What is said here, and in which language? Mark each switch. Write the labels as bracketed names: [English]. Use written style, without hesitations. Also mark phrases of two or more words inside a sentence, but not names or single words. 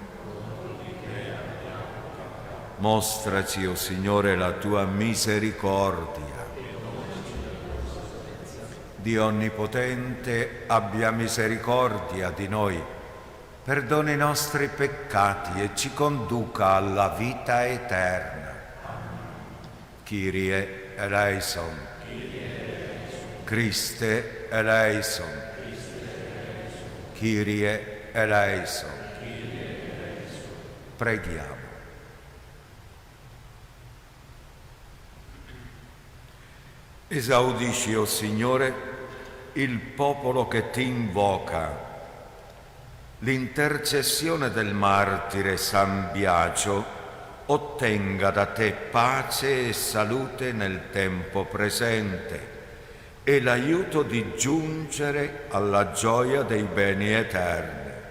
[Italian] Mostraci, o Signore, la tua misericordia. Dio Onnipotente, abbia misericordia di noi, perdoni i nostri peccati e ci conduca alla vita eterna. [Greek] Kyrie eleison. Christe eleison. Kyrie eleison. [Italian] Preghiamo. Esaudisci, o Signore, il popolo che ti invoca. L'intercessione del martire San Biagio ottenga da te pace e salute nel tempo presente e l'aiuto di giungere alla gioia dei beni eterni.